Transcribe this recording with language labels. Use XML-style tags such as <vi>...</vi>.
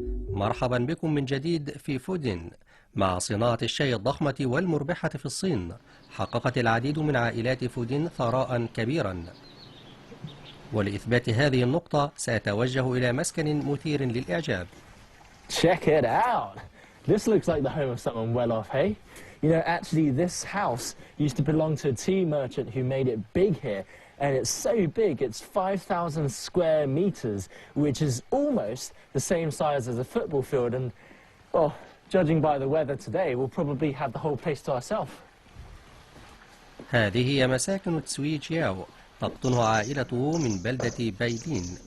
<ar>مرحبا بكم من جديد في فوجين. مع صناعة الشاي الضخمة والمربحة في الصين، حققت العديد من عائلات فوجين ثراء كبيرا، ولإثبات هذه النقطة سأتوجه إلى مسكن مثير للإعجاب.</ar> <en>Check it out! This looks like the home of someone well off, hey? You know, actually this house used to belong to a tea merchant who made it big here. And it's so big, it's 5,000 square meters, which is almost the same size as a football field. And, well, judging by the weather today, we'll probably have the whole place to ourselves.</en> <ar>هذه هي مساكن تسوي جياو، تقطنها عائلته من بلدة بايلين.</ar>